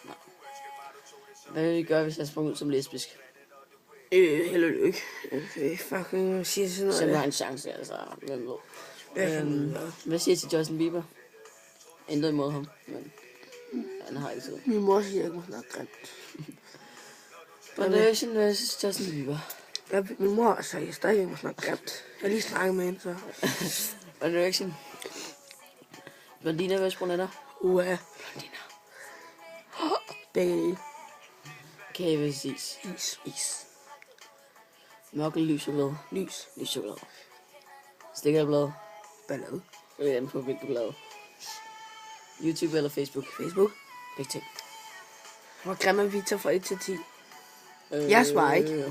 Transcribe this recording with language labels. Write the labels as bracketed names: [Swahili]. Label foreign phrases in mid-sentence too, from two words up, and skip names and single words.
[Danish] Hvad vil I gøre, hvis jeg sprang ud som lesbisk? Held og lykke. Fucking siger sådan noget. Så har en chance, altså. Hvem ved? Hvad Hvad siger I til Justin Bieber? Intet imod ham, men han har ikke tid. Min mor siger, at jeg ikke må snakke grimt. One Direction vs. Justin Bieber. Ja, min mor sagde, at jeg stadig ikke må snakke grimt. Jeg har lige snakket med hende, så. One Direction. Blondiner vs. brunetter. Blondiner. Begge dele. Kage vs. is. Is. Mørk eller lys chokolade. Lys. Lys chokolade. Stik eller blad. Ballade. Det er på hvilket blad. YouTube eller Facebook. Facebook. Begge ting. Hvor grim er Victor fra 1 til 10? Jeg svarer ikke.